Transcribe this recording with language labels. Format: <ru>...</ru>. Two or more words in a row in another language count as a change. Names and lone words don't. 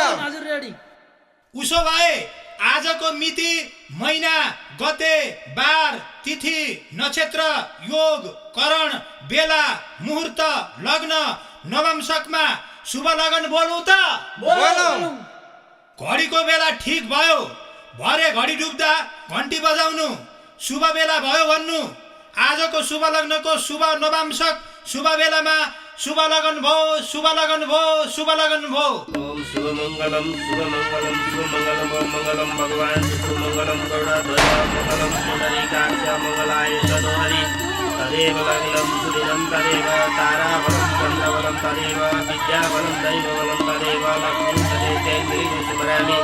<ne>हजुर रेडी उसो भए आजको मिति महिना गते बार तिथि नक्षत्र योग करण बेला मुहूर्त लग्न नवंशकमा शुभ लगन बोलौं त बोलौं घडीको बेला ठीक भयो भरे घडी डुब्दा घण्टी बजाउनु शुभ बेला भयो भन्नु। आजको शुभ लग्नको शुभ नवांशक शुभ बेलामा शुभ लगन भयो, शुभ लगन भयो, शुभ लगन भयो।</ne> <sa>ओम शुभ मंगलम ओम मंगलम भगवान विष्णु मंगलम गरुड़ध्वज मंगलम पुंडरीकाक्ष मंगलाय तनोहरि। तदेव लग्नं सुदिनं तदेव ताराबलं चन्द्रबलं तदेव विद्याबलं दैवबलं तदेव लक्ष्मीं तदेव स्मरामि।</sa>